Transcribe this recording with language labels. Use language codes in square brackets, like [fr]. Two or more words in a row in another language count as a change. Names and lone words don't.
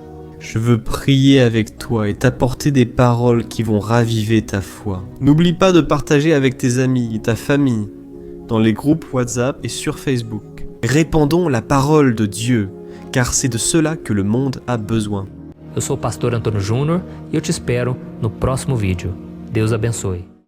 [fr] Je veux prier avec toi et t'apporter des paroles qui vont raviver ta foi. N'oublie pas de partager avec tes amis et ta famille, dans les groupes WhatsApp et sur Facebook. Répandons la parole de Dieu, car c'est de cela que le monde a besoin. [pt] Eu sou o pastor Antônio Júnior e eu te espero no próximo vídeo. Deus abençoe.